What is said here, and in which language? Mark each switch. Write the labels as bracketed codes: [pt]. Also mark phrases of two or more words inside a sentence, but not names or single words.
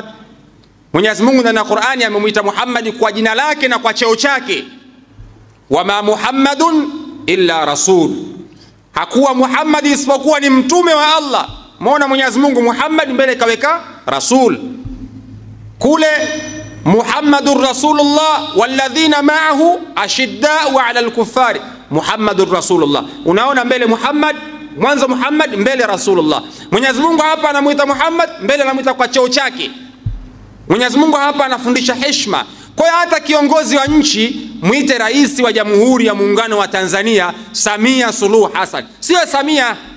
[sw] Mwenyezi Mungu ndani ya Qur'ani amemuita Muhammad kwa jina lake na kwa cheo chake. [ar] وما محمد إلا رسول. [sw] Hakuwa Muhammad isipokuwa ni mtume wa Allah. Muona Mwenyezi Mungu Muhammad mbele kaweka rasul. [ar] Kule محمد رسول الله والذين معه أشداء على الكفار. محمد رسول الله. [sw] Unaona mbele Muhammad, mwanzo Muhammad, mbele Rasulullah. Mwenyezi Mungu hapa anamuita Muhammad, mbele anamuita kwa cheo chake. Mwenyezi Mungu hapa anafundisha heshima. Kwa hiyo hata kiongozi wa nchi muite rais wa Jamhuri ya Muungano wa Tanzania Samia Suluhu Hassan, sio Samia.